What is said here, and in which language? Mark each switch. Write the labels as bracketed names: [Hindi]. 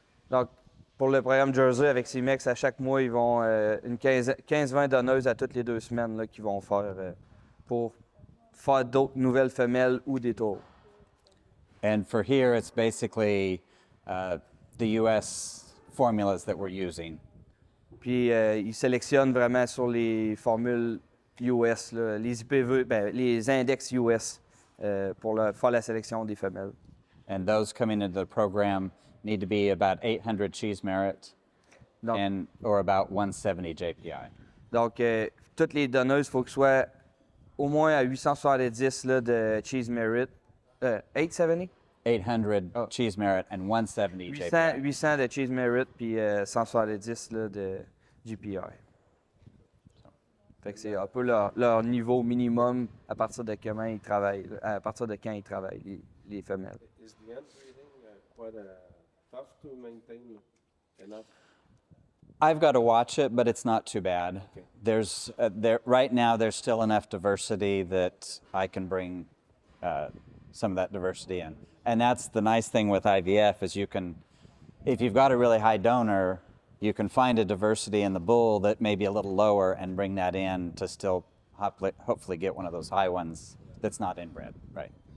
[French] Donc, pour le programme Jersey avec CMX, à chaque mois, ils vont une 15-20 donneuses à toutes les 2 semaines là, qu'ils vont faire pour faire d'autres nouvelles femelles ou des taureaux. [English] And for here, it's basically the U.S. formulas that we're using. [French] Puis ils sélectionnent vraiment sur les formules US, là, les IPV, ben, les index US pour faire la sélection des femelles. [English] And those coming into the program need to be about 800 cheese merit [French] Donc, [English] or about 170 JPI. [French] donc toutes les donneuses, il faut qu'elles soient au moins à 870 là, de cheese merit. [English] 870? 800 cheese merit and 170 JPI. [French] 800 de cheese merit puis 170 là, de GPI. Fait que c'est un peu leur niveau minimum à partir de comment ils travaillent, à partir de quand ils travaillent, les femelles. [English] Is the inbreeding quite tough to maintain enough? I've got to watch it, but it's not too bad. Okay. There's right now there's still enough diversity that I can bring some of that diversity in, and that's the nice thing with IVF is you can, if you've got a really high donor, you can find a diversity in the bull that may be a little lower and bring that in to still hopefully get one of those high ones that's not inbred, right?